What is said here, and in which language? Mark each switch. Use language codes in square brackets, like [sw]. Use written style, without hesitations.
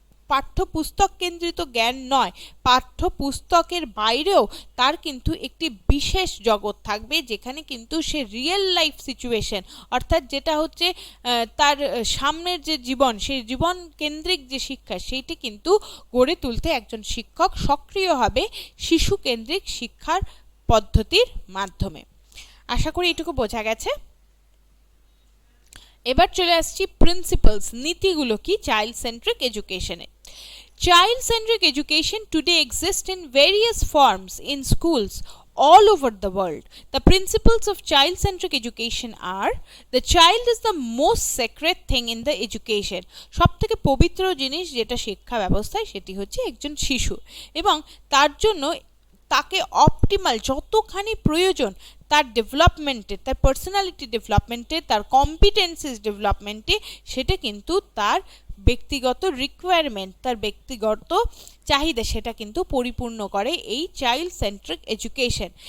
[bn] পাঠ্যপুস্তক কেন্দ্রিত জ্ঞান নয়, পাঠ্যপুস্তকের বাইরেও তার কিন্তু একটি বিশেষ জগৎ থাকবে, যেখানে কিন্তু সে রিয়েল লাইফ সিচুয়েশন, অর্থাৎ যেটা হচ্ছে তার সামনের যে জীবন, সেই জীবন কেন্দ্রিক যে শিক্ষা, সেইটি কিন্তু গড়ে তুলতে একজন শিক্ষক সক্রিয় হবে শিশু কেন্দ্রিক শিক্ষার পদ্ধতির মাধ্যমে। আশা করি এটুকু বোঝা গেছে। এবার চলে আসছি প্রিন্সিপালস, নীতিগুলো কি child centric এডুকেশনে। [en] Child-centric education today exists in various forms in schools all over the world. The principles of child-centric education are: the child is the most sacred thing in the education. [bn] সবথেকে পবিত্র জিনিস যেটা শিক্ষা ব্যবস্থায়, সেটি হচ্ছে একজন শিশু, এবং তার জন্য তাকে অপটিমাল যতখানি প্রয়োজন তার ডেভেলপমেন্টে, তার পার্সোনালিটি ডেভেলপমেন্টে, তার কম্পিটেন্সিস ডেভেলপমেন্টে, সেটা কিন্তু তার ব্যক্তিগত রিকোয়ারমেন্ট, তার ব্যক্তিগত চাহিদা, সেটা কিন্তু পরিপূর্ণ করে এই চাইল্ড সেন্ট্রিক এডুকেশন।